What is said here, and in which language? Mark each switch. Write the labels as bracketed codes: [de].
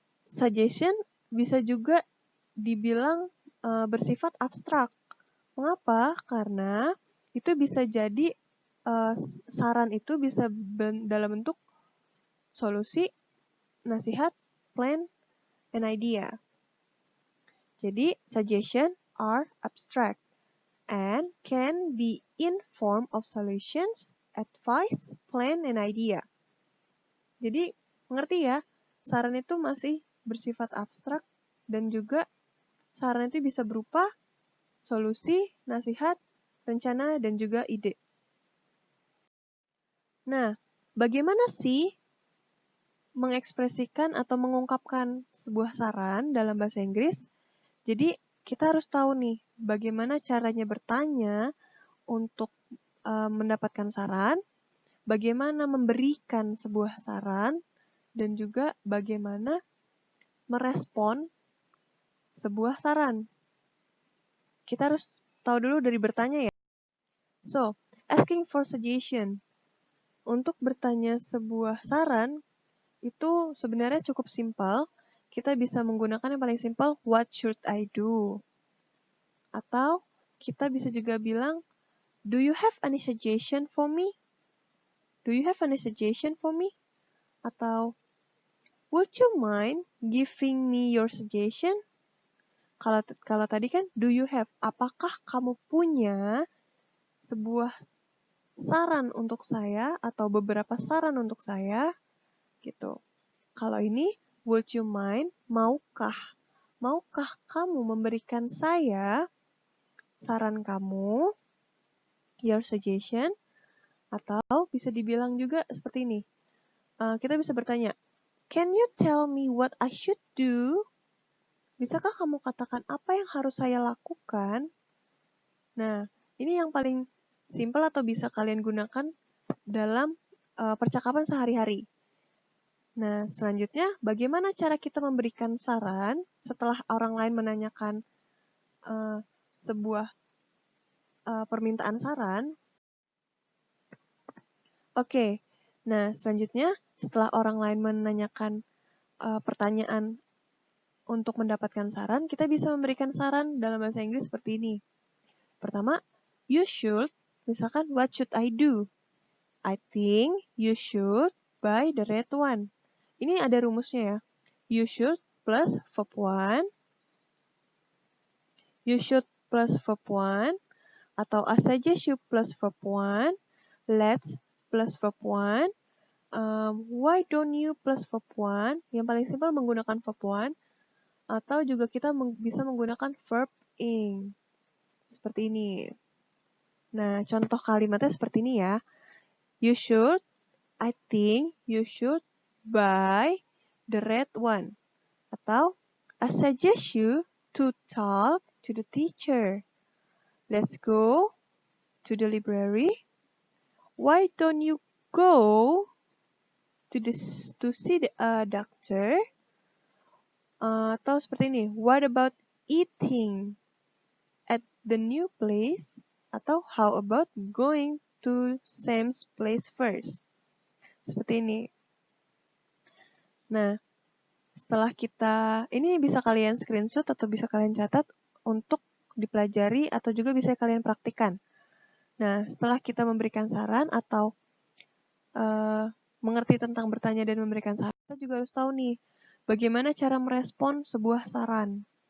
[id] Suggestion bisa juga dibilang bersifat abstrak. Mengapa? Karena itu bisa jadi saran itu bisa dalam bentuk solusi, nasihat, [en] plan, and idea. Jadi, suggestion are abstract and can be in form of solutions, advice, plan, and idea. [id] Jadi, mengerti ya, saran itu masih bersifat abstrak dan juga saran itu bisa berupa solusi, nasihat, rencana, dan juga ide. Nah, bagaimana sih mengekspresikan atau mengungkapkan sebuah saran dalam bahasa Inggris? Jadi, kita harus tahu nih, bagaimana caranya bertanya untuk mendapatkan saran, bagaimana memberikan sebuah saran, dan juga bagaimana merespon sebuah saran. Kita harus tahu dulu dari bertanya ya. [en] So, asking for suggestion. [id] Untuk bertanya sebuah saran, itu sebenarnya cukup simpel. Kita bisa menggunakan yang paling simpel, [en] what should I do? [id] Atau kita bisa juga bilang, [en] do you have any suggestion for me? Do you have any suggestion for me? Atau, would you mind giving me your suggestion? [id] Kalau tadi kan, [en] do you have? [id] Apakah kamu punya sebuah saran untuk saya atau beberapa saran untuk saya? Gitu. Kalau ini, [en] would you mind? [id] Maukah? Maukah kamu memberikan saya saran kamu? [en] Your suggestion? [id] Atau bisa dibilang juga seperti ini. Kita bisa bertanya, [en] can you tell me what I should do? [id] Bisakah kamu katakan apa yang harus saya lakukan? Nah, ini yang paling simpel atau bisa kalian gunakan dalam percakapan sehari-hari. Nah, selanjutnya bagaimana cara kita memberikan saran setelah orang lain menanyakan sebuah permintaan saran? Oke, nah selanjutnya setelah orang lain menanyakan pertanyaan untuk mendapatkan saran, kita bisa memberikan saran dalam bahasa Inggris seperti ini. [en] Pertama, you should, misalkan, what should I do? I think you should buy the red one. [id] Ini ada rumusnya ya. [en] You should plus verb 1. You should plus verb 1. Atau I suggest you plus verb 1. Let's plus verb 1. Why don't you plus verb 1? [id] Yang paling simpel menggunakan verb 1. Atau juga kita bisa menggunakan verb ing. Seperti ini. Nah, contoh kalimatnya seperti ini ya. [en] You should, I think you should buy the red one. Atau, I suggest you to talk to the teacher. Let's go to the library. Why don't you go to see the doctor? [id] Atau seperti ini, [en] what about eating at the new place? Atau how about going to Sam's place first? [id] Seperti ini. Nah, setelah ini bisa kalian screenshot atau bisa kalian catat untuk dipelajari atau juga bisa kalian praktikkan. Nah, setelah kita memberikan saran atau mengerti tentang bertanya dan memberikan saran, kita juga harus tahu nih, bagaimana cara merespon sebuah saran.